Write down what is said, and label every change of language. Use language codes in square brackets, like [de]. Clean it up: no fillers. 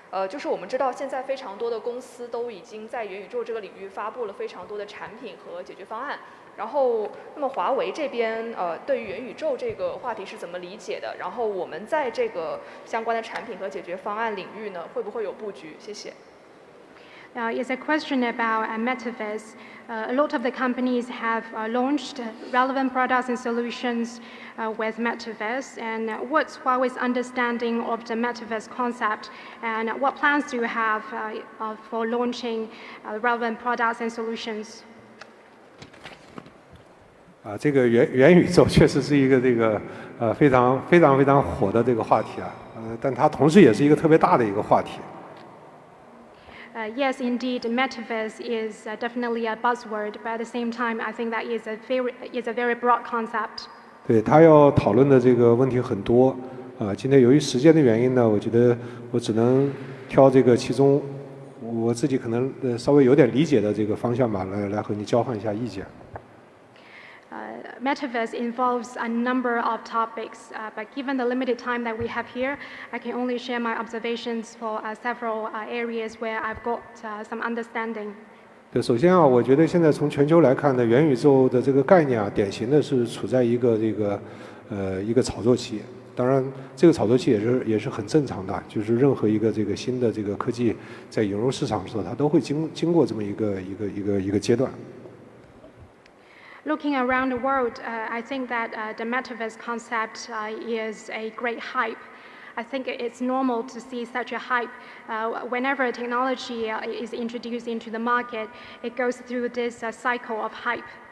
[zh] 就是我们知道现在非常多的公司都已经在元宇宙这个领域发布了非常多的产品和解决方案。然后，那么华为这边对于元宇宙这个话题是怎么理解的？然后我们在这个相关的产品和解决方案领域呢，会不会有布局？谢谢。 [en] It's a question about metaverse. A lot of the companies have launched relevant products and solutions with metaverse. And what's Huawei's understanding of the metaverse concept? And what plans do you have for launching relevant products and solutions? [zh] 这个元宇宙确实是一个这个非常火的这个话题但它同时也是一个特别大的一个话题。 [en] Yes, indeed, metaverse is definitely a buzzword, but at the same time, I think that is a very broad concept. [zh] 对，他要讨论的这个问题很多今天由于时间的原因呢，我觉得我只能挑这个其中我自己可能稍微有点理解的这个方向吧，来和你交换一下意见。 [en] Metaverse involves a number of topics, but given the limited time that we have here, I can only share my observations for several areas where I've got some understanding. [zh] 对，首先我觉得现在从全球来看呢，元宇宙的这个概念典型的是处在一个一个炒作期。当然，这个炒作期也是很正常的，就是任何一个这个新的这个科技在引入市场的时候，它都会经过这么一个阶段。 [en] Looking around the world, I think that the metaverse concept is a great hype. I think it's normal to see such a hype. Whenever a technology is introduced into the market, it goes through this cycle of hype.